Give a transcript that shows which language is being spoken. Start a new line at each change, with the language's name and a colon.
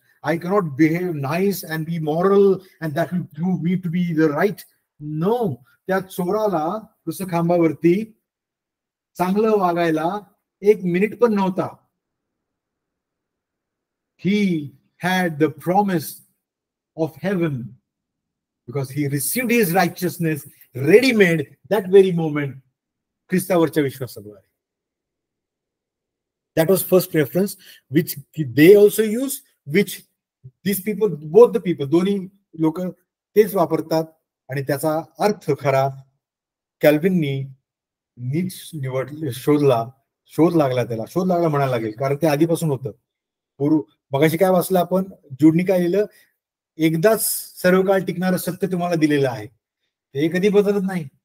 English: I cannot behave nice and be moral and that will prove me to be the right. No.
Marathi: त्या चोराला कसं खांबावरती चांगलं वागायला 1 minute पण नव्हता.
English: He had the promise of heaven because he received his righteousness ready-made that very moment
Marathi: ख्रिस्तावरच्या विश्वासाद्वारे.
English: That was first reference which they also use, which these people, both the people,
Marathi: दोन्ही लोक तेच वापरतात. आणि त्याचा अर्थ खरा कॅल्विननी नीट शोध लागला म्हणायला लागेल, कारण ते आधीपासून होतं. मगाशी काय वाचलं आपण? जूडनी काय लिहिलं? एकदाच सर्व काळ टिकणारं सत्य तुम्हाला दिलेलं आहे, ते कधी बदलत नाही.